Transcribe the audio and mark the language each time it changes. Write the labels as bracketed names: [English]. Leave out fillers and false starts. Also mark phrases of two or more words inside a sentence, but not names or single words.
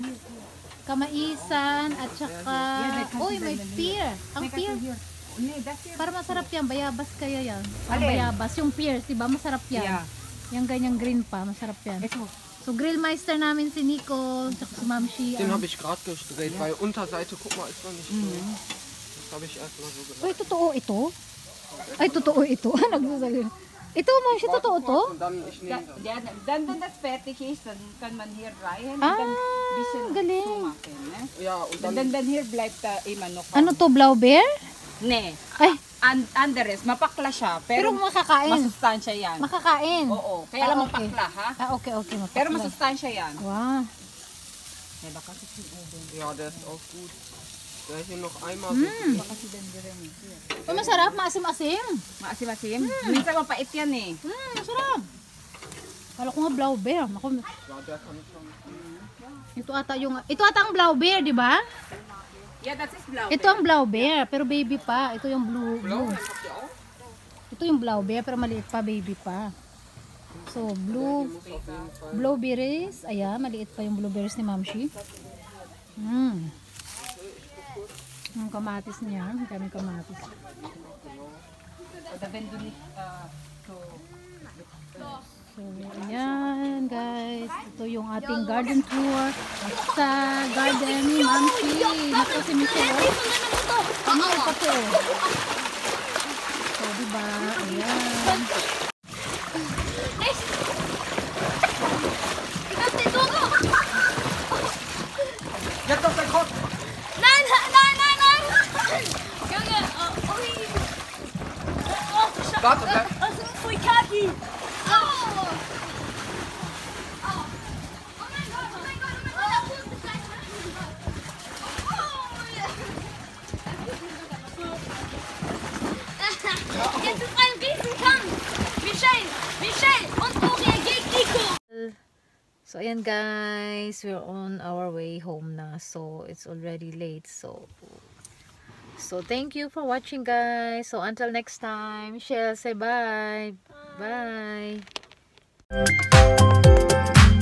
[Filipino] Kamaisan at saka... Uy, may pear. Ang pear. Para masarap yan. Bayabas kaya yan. Ang bayabas. Yung pears, diba? Masarap yan. Yung ganyang green pa. Masarap yan. So, Grillmeister namin si Nico. Tsaka si Ma'am Shi. [German] Den habe ich gerade gestreut, weil Unterseite, guck mal, ist noch nicht drin. Das habe ich erst mal so gemacht. [Filipino] Uy, totoo ito? Ay, totoo ito. Nagsasabi. Ito, Ma'am Shi, totoo to? [German] Und dann, ich nehme das. Ja, dann, wenn das fertig ist, dann kann man hier rein. Ah, dann ein bisschen [Filipino] galing. [German] zumachen, ne? Ja, und dann, Dann hier bleibt immer noch. [Filipino] Ano to, Blaubeer? [German] Ne. Ay, [Filipino] Anderes, mapakla siya. pero Pero makakain. masustansya yan. Makakain. Oo, kaya lang okay. mapakla, ha? Okay. Pero Mapakla. masustansya yan. [English] Wow. [German] ja, der ist auch gut. Der hier noch einmal so. [Filipino] Uy, masarap. Maasim-asim. Maasim-asim. Minsan mapait yan eh. Masarap. Kala ko nga Blaubeer. Ako, [German] Ja, der kann schon. [Filipino] ito ata ang Blaubeer, di ba? [English] Yeah, that is blau. [Filipino] Ito ang Blaubeer, pero baby pa. Ito yung blue. [German] Habt ihr auch? [Filipino] Ito yung Blaubeer, pero maliit pa, baby pa. So, blueberries. Ayan, maliit pa yung blueberries ni Ma'am Shi. Ang kamatis niya. Ang daming kamatis. [German] Da wenn du nicht [Filipino] So, ayan guys. Ito yung ating garden tour sa garden ni Ma'am Shi. Naku si Michelle. Ano pa to? So, diba? Ayan. [German] Jetzt auf dein Kopf! Nein! Junge, ui. Warte, bleib. Was ist für Kaki? Oh mein Gott, oh mein Gott. Der Fuß ist gleich. Jetzt ist ein Riesenkampf. Michelle und Uri gegen Nico. [Filipino] So, ayan guys. [English] We're on our way home na. So, it's already late. So, thank you for watching guys. So, until next time. Michelle, say bye. Bye.